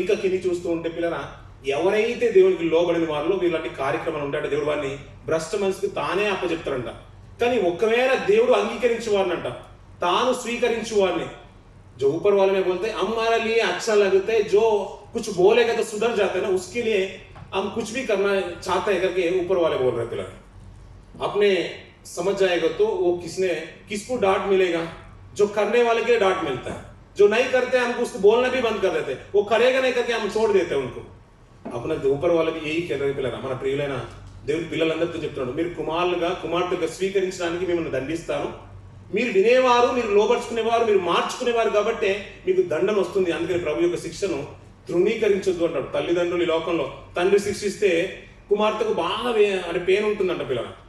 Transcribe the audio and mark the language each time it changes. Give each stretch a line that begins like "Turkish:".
Telugu: ఇంకా కింది చూస్తూ ఉంటే పిల్లరా, ఎవరైతే దేవునికి లోబడిన వారిలో వీళ్ళంటి కార్యక్రమాలు ఉంటాయంటే దేవుడు వారిని భ్రష్ట మనసుకు తానే అప్పచెప్తాడంట. కానీ ఒకవేళ దేవుడు అంగీకరించు వారినంట, తాను స్వీకరించు వారిని,
Hindi: जो ऊपर वाले में बोलते हैं हमारे लिए अच्छा लगता है, जो कुछ बोलेगा तो सुधर जाते हैं ना, उसके लिए हम कुछ भी करना चाहते हैं करके ऊपर वाले बोल रहे हैं। अपने समझ जाएगा तो वो किसको डांट मिलेगा? जो करने वाले के लिए डांट मिलता है, जो नहीं करते हम उसको बोलना भी बंद कर देते, वो करेगा नहीं करके हम छोड़ देते उनको। अपना ऊपर
Telugu: వాళ్ళకి ఏయి పిల్లరా, మన ప్రియులైన దేవుని పిల్లలందరితో చెప్తున్నాడు, మీరు కుమార్తెగా స్వీకరించడానికి మిమ్మల్ని దండిస్తాను, మీరు వినేవారు, మీరు లోబర్చుకునేవారు, మీరు మార్చుకునేవారు కాబట్టి మీకు దండన వస్తుంది, అందుకని ప్రభు యొక్క శిక్షను తృణీకరించొద్దు అంటాడు. తల్లిదండ్రులు ఈ లోకంలో తండ్రి శిక్షిస్తే కుమార్తెకు బాగా అంటే పెయిన్ ఉంటుందంట పిల్లల.